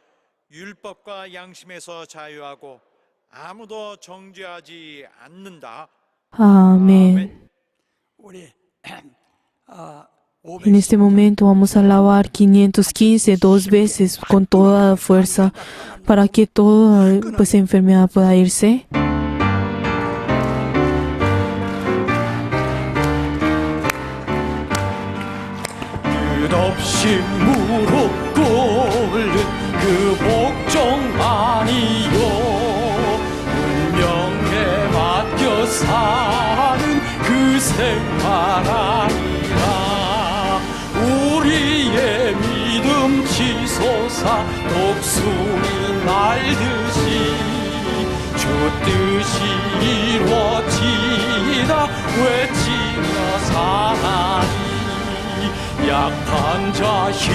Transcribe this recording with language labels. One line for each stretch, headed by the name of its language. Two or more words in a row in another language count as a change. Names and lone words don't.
Spanish: Amén. En este momento vamos a alabar 515 2 veces con toda fuerza para que toda enfermedad pueda irse.
Korean: 끝없이 무릎 꿇는 그 복종 아니요 운명에 맡겨 사는 그 생활 아니라 우리의 믿음 치솟아 독수리 날듯이 주 뜻이 이루어지다 외치며 사나니 약한 자